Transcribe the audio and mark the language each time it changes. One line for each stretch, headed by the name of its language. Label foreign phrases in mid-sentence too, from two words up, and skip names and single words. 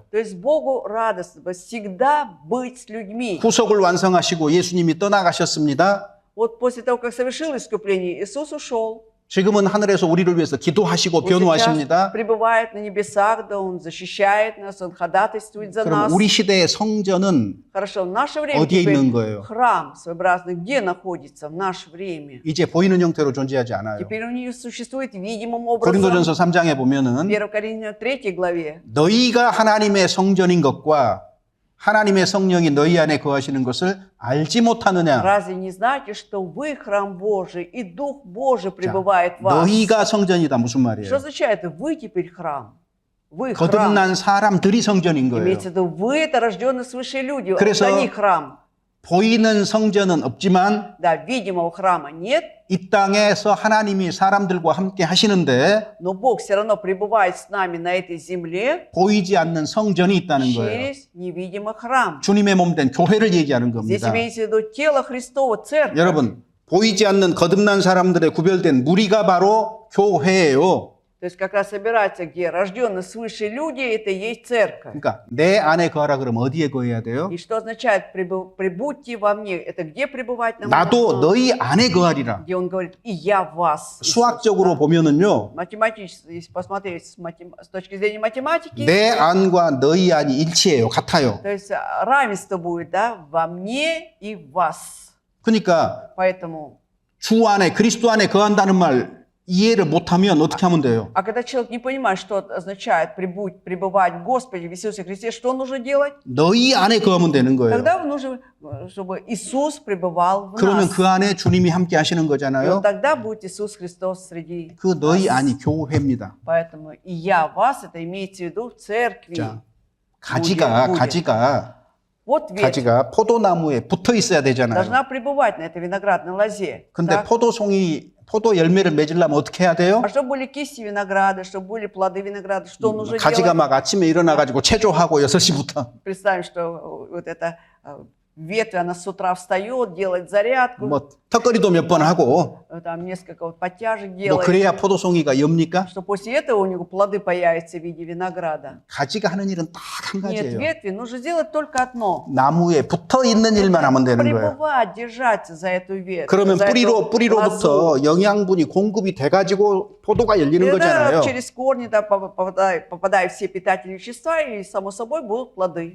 Russian: То есть Богу радостно всегда быть с людьми.
Korean: 구속을 완성하시고 예수님이 떠나가셨습니다.
Russian: Вот после того, как совершил искупление, Иисус ушел.
Korean: 지금은 하늘에서 우리를 위해서 기도하시고
Russian: Он сейчас
Korean: 변호하십니다.
Russian: пребывает на небесах, да, Он защищает нас, Он ходатайствует за
Korean: 그럼
Russian: нас.
Korean: 우리 시대의 성전은
Russian: Хорошо, в наше время
Korean: 어디에
Russian: теперь
Korean: 있는 거예요?
Russian: храм своеобразный, где находится в наше время?
Korean: 이제 보이는 형태로 존재하지 않아요.
Russian: Теперь у нее существует видимым образом.
Korean: 고린도전서 3장에 보면은
Russian: 1 Коринфянам 3 главе.
Korean: 너희가 하나님의 성전인 것과 하나님의 성령이 너희 안에 거하시는 것을 알지 못하느냐?
Russian: Разве не знаете, что вы храм Божий, и Дух Божий пребывает в вас?
Korean: 너희가 성전이다 무슨
Russian: Что
Korean: 말이에요?
Russian: означает, вы теперь храм? Вы храм.
Korean: 거듭난 사람들이 성전인 거예요.
Russian: Имеется в виду, вы это рожденные свыше люди,
Korean: 그래서
Russian: они храм.
Korean: 보이는 성전은 없지만
Russian: Да, видимого храма нет,
Korean: 이 땅에서 하나님이 사람들과 함께 하시는데
Russian: но Бог все равно пребывает с нами на этой земле
Korean: 보이지 않는 성전이 있다는 거예요.
Russian: через невидимый храм.
Korean: 주님의 몸 된 교회를 얘기하는
Russian: Здесь
Korean: 겁니다.
Russian: имеется в виду тело Христово, церковь.
Korean: 여러분, 보이지 않는 거듭난 사람들의 구별된 무리가 바로 교회예요.
Russian: То есть как раз собираются, где рожденные свыше люди, это и есть церковь.
Korean: 그러니까 내 안에 거하라 그러면 어디에 거해야 돼요?
Russian: И что означает прибудьте во мне? Это где пребывать нам
Korean: 나도
Russian: нужно?
Korean: 너희 안에 거하리라.
Russian: Где он говорит, и я в вас. Иисус,
Korean: 수학적으로
Russian: да.
Korean: 보면은요,
Russian: Математически, если посмотреть с точки зрения математики,
Korean: 내 안과 너희 안이 일치해요. 같아요.
Russian: то есть равенство будет, да, во мне и в вас.
Korean: 그러니까
Russian: Поэтому,
Korean: 주 안에 그리스도 안에 거한다는 말 이해를 못하면 어떻게 하면 돼요?
Russian: а когда человек не понимает, что это означает пребывать в Господе, в Иисусе Христе, что нужно делать?
Korean: 너희 안에 거하면 되는 거예요.
Russian: Тогда нужно, чтобы Иисус пребывал в
Korean: 그러면
Russian: нас.
Korean: 그 안에 주님이 함께 하시는
Russian: И вот
Korean: 거잖아요.
Russian: тогда будет Иисус Христос среди
Korean: 그 너희
Russian: нас.
Korean: 안이 교회입니다.
Russian: Поэтому и я вас, это имеется в виду в церкви.
Korean: 자, 가지가
Russian: Вот ветвь
Korean: 가지가 포도나무에 붙어 있어야 되잖아요.
Russian: должна пребывать на этой виноградной лозе.
Korean: 근데
Russian: так?
Korean: 포도 열매를 맺으려면 어떻게 해야 돼요?
Russian: А чтобы были кисти винограда, чтобы были плоды винограда, что нужно
Korean: 가지가
Russian: делать?
Korean: 막 아침에 일어나가지고 체조하고 6시부터
Russian: Представим, что вот эта ветвь, она с утра встает, делает зарядку,
Korean: 뭐 턱걸이도 몇 번 하고
Russian: там несколько вот подтяжек
Korean: 뭐
Russian: делает,
Korean: 그래야 포도송이가 엽니까?
Russian: что после этого у него плоды появятся в виде винограда.
Korean: 가지가 하는 일은 딱 한
Russian: Нет,
Korean: 가지예요.
Russian: ветви нужно сделать только одно.
Korean: 나무에 붙어 있는 일만 하면 되는 거예요.
Russian: Пребывать, держаться за эту ветвь.
Korean: 그러면
Russian: за эту
Korean: 뿌리로부터
Russian: лозу.
Korean: 영양분이 공급이 돼가지고 포도가 열리는
Russian: И тогда
Korean: 거잖아요.
Russian: через корни да, попадают все питательные вещества, и само собой будут плоды.